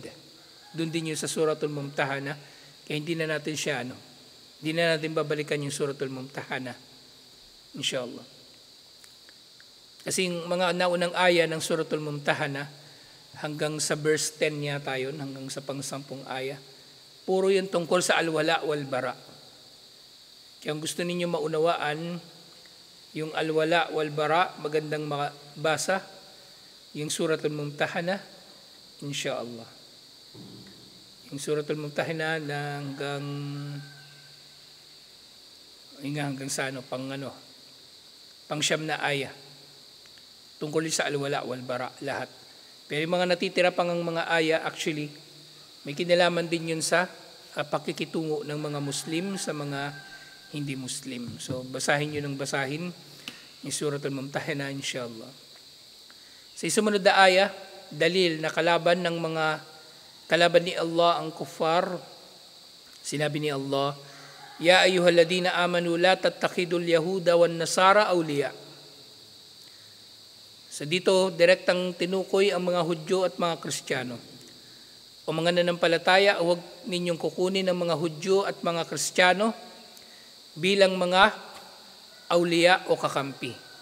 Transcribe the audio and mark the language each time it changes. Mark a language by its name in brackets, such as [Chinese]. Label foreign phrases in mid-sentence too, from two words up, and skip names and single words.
[Filipino] Dun din yung sa Suratul Mumtahana, kaya hindi na natin siya, hindi na natin babalikan yung Suratul Mumtahana, [Arabic] إن شاء الله. [Filipino] Kasi yung mga naunang aya ng Suratul Mumtahana, hanggang sa verse 10 niya tayo, hanggang sa pang-10 aya, puro yun tungkol sa [Arabic] الولاء والبراء. [Filipino] Kaya kung gusto ninyo maunawaan yung [Arabic] الولاء والبراء, [Filipino] magandang mabasa yung Suratul Mumtahana, [Arabic] إن شاء الله. [Filipino] Yung Suratul Mumtahana na hanggang sa pang siyam na aya. Tungkol sa [Arabic] الولاء والبراء, [Filipino] lahat. Pero yung mga natitira pang ang mga aya, actually, may kinalaman din yun sa pakikitungo ng mga Muslim sa mga hindi Muslim. So, basahin nyo ng basahin yung Suratul Mumtahana, [Arabic] إن شاء الله. [Filipino] Sa sumunod na aya, dalil na kalaban ni Allah ang kuffar. Sinabi ni Allah, [Arabic] يا أيها الذين آمنوا لا تتخذوا اليهود والنصارى أولياء. [Filipino] So dito, direktang tinukoy ang mga Hudyo at mga Kristiyano. O mga nanampalataya, huwag ninyong kukunin ang mga Hudyo at mga Kristiyano bilang mga awliya o kakampi.